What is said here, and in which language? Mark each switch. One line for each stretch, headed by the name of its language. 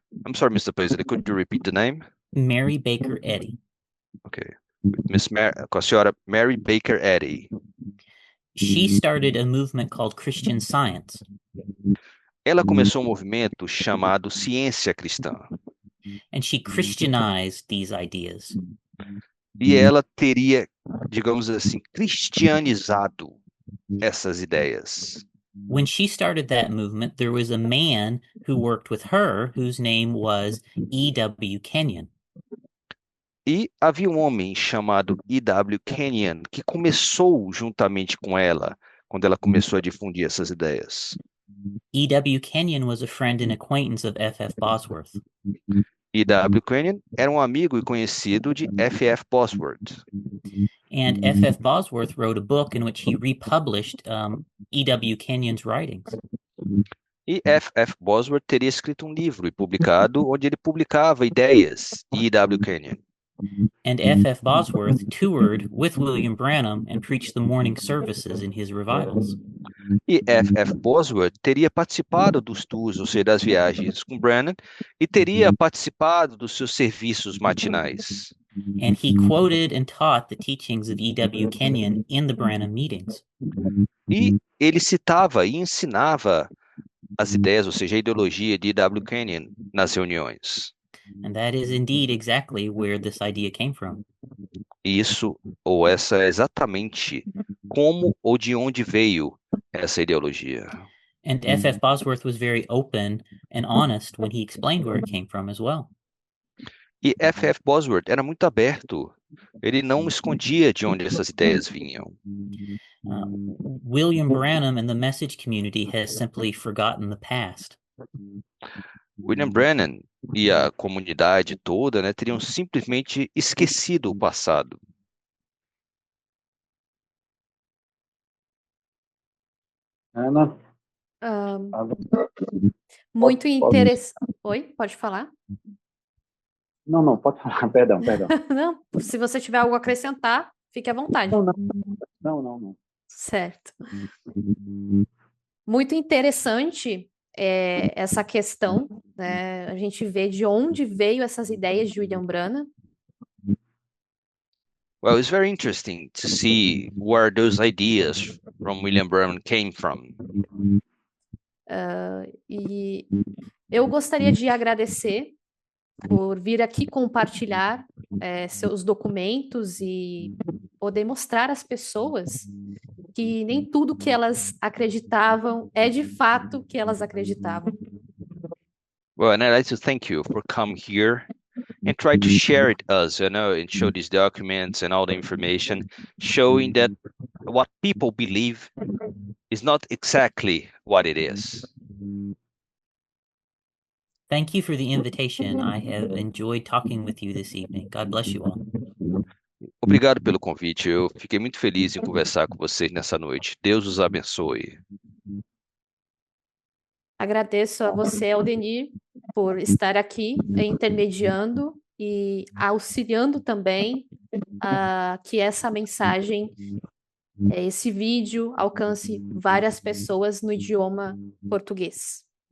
English: I'm sorry, Mr. President, could you repeat the name? Mary Baker Eddy.
Portuguese: Okay. Com a senhora Mary Baker Eddy.
English: She started a movement called Christian Science.
Portuguese: Ela começou um movimento chamado Ciência Cristã.
English: And she Christianized these ideas.
Portuguese: E ela teria, digamos assim, cristianizado essas ideias.
English: When she started that movement, there was a man who worked with her whose name was E.W. Kenyon.
Portuguese: E havia um homem chamado E.W. Kenyon que começou juntamente com ela quando ela começou a difundir essas ideias.
English: E.W. Kenyon was a friend and acquaintance of F.F. Bosworth.
Portuguese: E.W. Kenyon era um amigo e conhecido de F.F. Bosworth.
English: And F.F. Bosworth wrote a book in which he republished E.W. Kenyon's writings.
Portuguese: E F.F. Bosworth teria escrito um livro e publicado onde ele publicava ideias de E.W. Kenyon.
English: And F.F. Bosworth toured with William Branham and preached the morning services in his revivals.
Portuguese: E F.F. Bosworth teria participado dos tours, ou seja, das viagens com Branham, e teria participado dos seus serviços matinais.
English: And he quoted and taught the teachings of E.W. Kenyon in the Branham meetings.
Portuguese: E ele citava e ensinava as ideias, ou seja, a ideologia de E.W. Kenyon nas reuniões.
English: And that is indeed exactly where this idea came from.
Portuguese: Isso, ou essa é exatamente como ou de onde veio essa ideologia.
English: And F.F. Bosworth was very open and honest when he explained where it came from as well.
Portuguese: E F.F. Bosworth era muito aberto. Ele não escondia de onde essas ideias vinham.
English: William Branham and the message community has simply forgotten the past.
Portuguese: William Branham e a comunidade toda, né, teriam simplesmente esquecido o passado. Ana? Muito interessante. Oi, pode falar? Não, pode falar. Perdão. Não, se você tiver algo a acrescentar, fique à vontade. Não. Certo. Muito interessante essa questão, né? A gente vê de onde veio essas ideias de William Branham.
English: Well, it's very interesting to see where those ideas from William Branham came from.
Portuguese: E eu gostaria de agradecer por vir aqui compartilhar seus documentos e poder mostrar às pessoas que nem tudo que elas acreditavam é de fato que elas acreditavam.
English: Well, and I'd like to thank you for coming here and try to share it us, and show these documents and all the information, showing that what people believe is not exactly what it is. Thank you for the invitation. I have enjoyed talking with you this evening. God bless you all.
Portuguese: Obrigado pelo convite. Eu fiquei muito feliz em conversar com vocês nessa noite. Deus os abençoe. Agradeço a você, Aldenir, por estar aqui intermediando e auxiliando também que essa mensagem, esse vídeo, alcance várias pessoas no idioma português.